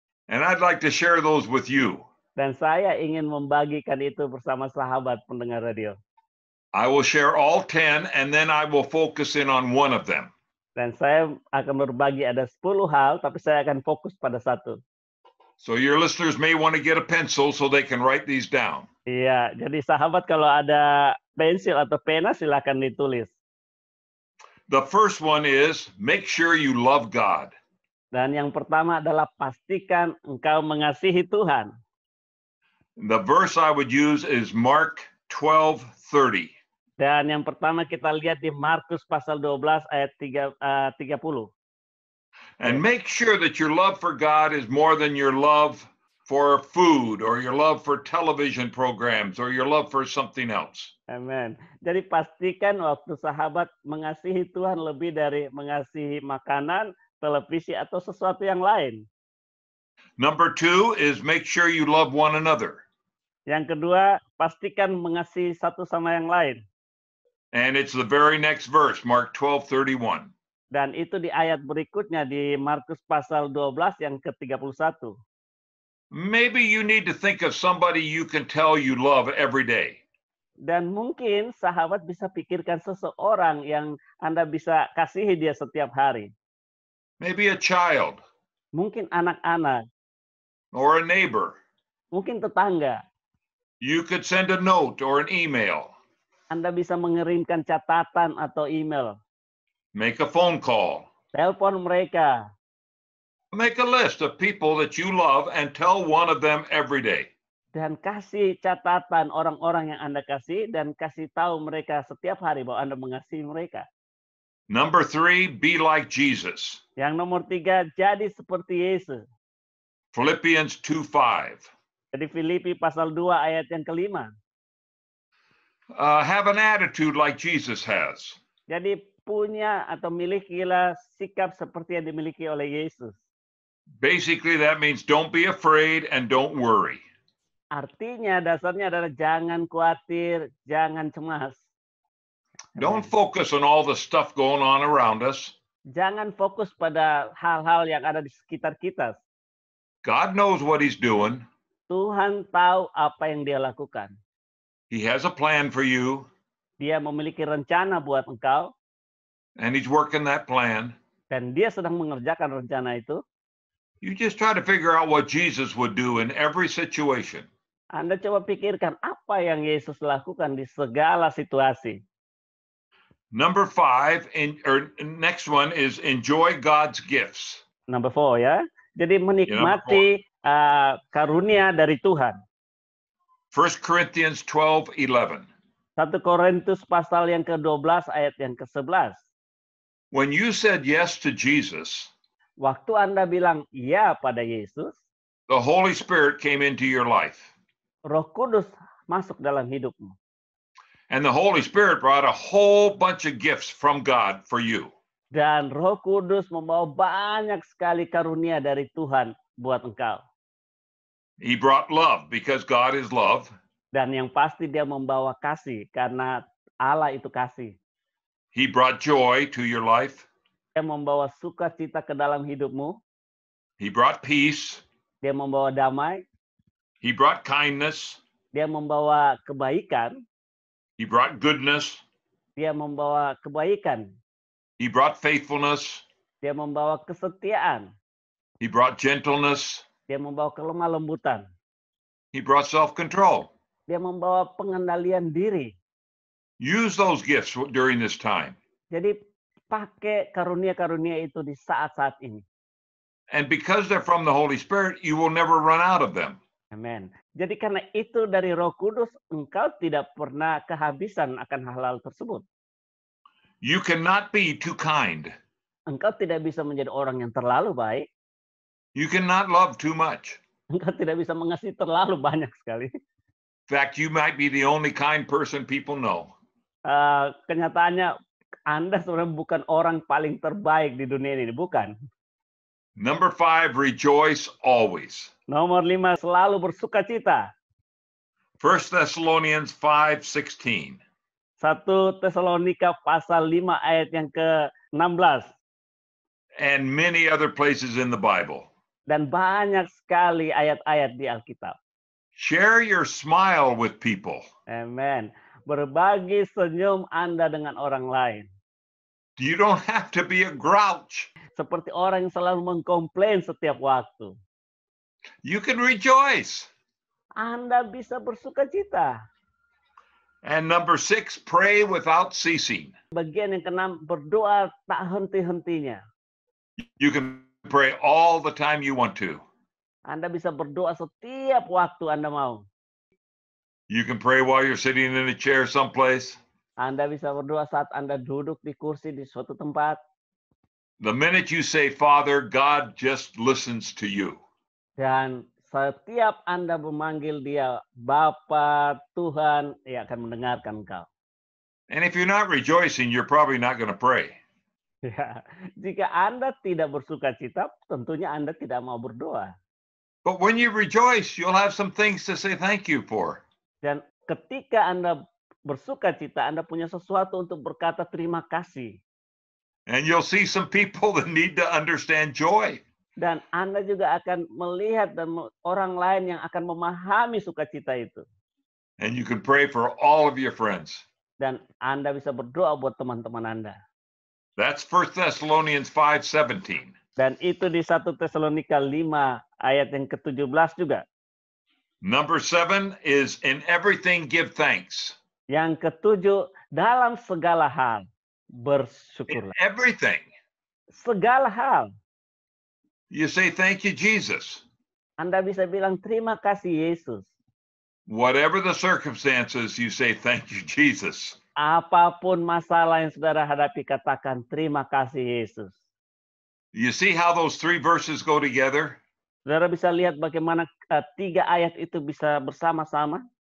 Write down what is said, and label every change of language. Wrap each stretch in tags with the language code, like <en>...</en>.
<en>And I'd like to share those with you.</en> <id>Dan saya ingin membagikan itu bersama sahabat pendengar radio.</id> <en>I will share all 10 and then I will focus in on one of them.</en> <id>Dan saya akan berbagi ada 10 hal, tapi saya akan fokus pada satu.</id> <en>So your listeners may want to get a pencil so they can write these down.</en> <id>Iya, jadi sahabat kalau ada pensil atau pena silakan ditulis.</id> <en>The first one is make sure you love God.</en> <id>Dan yang pertama adalah pastikan engkau mengasihi Tuhan.</id> <en>The verse I would use is Mark 12:30.</en> <id>Dan yang pertama kita lihat di Markus pasal 12 ayat 30.</id> <en>And make sure that your love for God is more than your love for food or your love for television programs or your love for something else.</en> <id>Amen. Jadi pastikan waktu sahabat mengasihi Tuhan lebih dari mengasihi makanan televisi, atau sesuatu yang lain.</id> <en>Number 2 is make sure you love one another.</en> <id>Yang kedua, pastikan mengasihi satu sama yang lain.</id> <en>And it's the very next verse, Mark 12:31.</en> <id>Dan itu di ayat berikutnya di Markus pasal 12 yang ke-31.</id> <en>Maybe you need to think of somebody you can tell you love every day.</en> <id>Dan mungkin sahabat bisa pikirkan seseorang yang Anda bisa kasihi dia setiap hari.</id> <en>Maybe a child</en> <id>Mungkin anak-anak,</id> <en>or a neighbor.</en> <id>mungkin tetangga.</id> <en>You could send a note or an email.</en> <id>Anda bisa mengirimkan catatan atau email.</id> <en>Make a phone call.</en> <id>Telepon mereka.</id> <en>Make a list of people that you love and tell one of them every day.</en> <id>Dan kasih catatan orang-orang yang Anda kasih dan kasih tahu mereka setiap hari bahwa Anda mengasihi mereka.</id> <en>Number 3, be like Jesus.</en> <id>Yang nomor 3, jadi seperti Yesus.</id> <en>Philippians 2:5.</en> <id>Jadi Filipi pasal 2 ayat yang ke-5.</id> <en>Have an attitude like Jesus has.</en> <id>Jadi punya atau milikilah sikap seperti yang dimiliki oleh Yesus.</id> <en>Basically, that means don't be afraid and don't worry.</en> <id>Artinya dasarnya adalah jangan khawatir, jangan cemas.</id> <en>Don't focus on all the stuff going on around us.</en> <id>Jangan fokus pada hal-hal yang ada di sekitar kita.</id> <en>God knows what he's doing.</en> <id>Tuhan tahu apa yang dia lakukan.</id> <en>He has a plan for you,</en> <id>Dia memiliki rencana buat engkau,</id> <en>and he's working that plan.</en> <id>dan dia sedang mengerjakan rencana itu.</id> <en>You just try to figure out what Jesus would do in every situation.</en> <id>Anda coba pikirkan apa yang Yesus lakukan di segala situasi.</id> <en>Number 5, next one is enjoy God's gifts. Number 4 ya.</en> <id>Jadi menikmati karunia dari Tuhan.</id> <en>1 Corinthians 12:11.</en> <id>1 Korintus pasal yang ke-12 ayat yang ke-11.</id> <en>When you said yes to Jesus,</en> <id>Waktu Anda bilang iya pada Yesus,</id> <en>the Holy Spirit came into your life.</en> <id>Roh Kudus masuk dalam hidupmu.</id> <en>And the Holy Spirit brought a whole bunch of gifts from God for you.</en> <id>Dan Roh Kudus membawa banyak sekali karunia dari Tuhan buat engkau.</id> <en>He brought love because God is love.</en> <id>Dan yang pasti dia membawa kasih karena Allah itu kasih.</id> <en>He brought joy to your life.</en> <id>Dia membawa sukacita ke dalam hidupmu.</id> <en>He brought peace.</en> <id>Dia membawa damai.</id> <en>He brought kindness.</en> <id>Dia membawa kebaikan.</id> <en>He brought goodness.</en> <id>Dia membawa kebaikan.</id> <en>He brought faithfulness.</en> <id>Dia membawa kesetiaan.</id> <en>He brought gentleness.</en> <id>Dia membawa kelemah lembutan.</id> <en>He brought self-control.</en> <id>Dia membawa pengendalian diri.</id> <en>Use those gifts during this time.</en> <id>Jadi pakai karunia-karunia itu di saat-saat ini.</id> <en>And because they're from the Holy Spirit, you will never run out of them.</en> <id>Amin. Jadi karena itu dari Roh Kudus, engkau tidak pernah kehabisan akan hal-hal tersebut.</id> <en>You cannot be too kind.</en> <id>Engkau tidak bisa menjadi orang yang terlalu baik.</id> <en>You cannot love too much.</en> <id>Engkau tidak bisa mengasihi terlalu banyak sekali.</id> <en>In fact, you might be the only kind person people know.</en> <id>Kenyataannya Anda sebenarnya bukan orang paling terbaik di dunia ini, bukan.</id> <en>Number 5, rejoice always.</en> <id>Nomor 5, selalu bersukacita.</id> <en>1 Thessalonians 5:16.</en> <id>1 Tesalonika pasal 5 ayat yang ke-16.</id> <en>And many other places in the Bible.</en> <id>Dan banyak sekali ayat-ayat di Alkitab.</id> <en>Share your smile with people.</en> <id>Amen. Berbagi senyum Anda dengan orang lain.</id> <en>You don't have to be a grouch.</en> <id>Seperti orang yang selalu mengkomplain setiap waktu.</id> <en>You can rejoice.</en> <id>Anda bisa bersukacita.</id> <en>And number 6, pray without ceasing.</en> <id>Bagian yang ke-6, berdoa tak henti-hentinya.</id> <en>You can pray all the time you want to.</en> <id>Anda bisa berdoa setiap waktu Anda mau.</id> <en>You can pray while you're sitting in a chair someplace.</en> <id>Anda bisa berdoa saat Anda duduk di kursi di suatu tempat.</id> <en>The minute you say, Father, God just listens to you.</en> <id>Dan setiap Anda memanggil dia, Bapa, Tuhan, ia akan mendengarkan engkau.</id> <en>And if you're not rejoicing, you're probably not going to pray.</en> <id>Ya, jika Anda tidak bersuka cita, tentunya Anda tidak mau berdoa.</id> <en>But when you rejoice, you'll have some things to say thank you for.</en> <id>Dan ketika Anda bersuka cita, Anda punya sesuatu untuk berkata terima kasih.</id> <en>And you'll see some people that need to understand joy.</en> <id>Dan Anda juga akan melihat dan orang lain yang akan memahami sukacita itu.</id> <en>And you can pray for all of your friends.</en> <id>Dan Anda bisa berdoa buat teman-teman Anda.</id> <en>That's 1 Thessalonians 5:17.</en> <id>Dan itu di 1 Tesalonika 5 ayat yang ke-17 juga.</id> <en>Number 7 is in everything give thanks.</en> <id>Yang ke-7, dalam segala hal</id> <en>In</en> <id>bersyukurlah.</id> <en>everything.</en> <id>Segala hal.</id> <en>You say thank you, Jesus.</en> <id>Anda bisa bilang terima kasih Yesus.</id> <en>Whatever the circumstances, you say thank you, Jesus.</en> <id>Apapun masalah yang saudara hadapi, katakan terima kasih Yesus.</id> <en>You see how those 3 verses go together?</en> <id>Saudara bisa lihat bagaimana 3 ayat itu bisa bersama-sama.</id>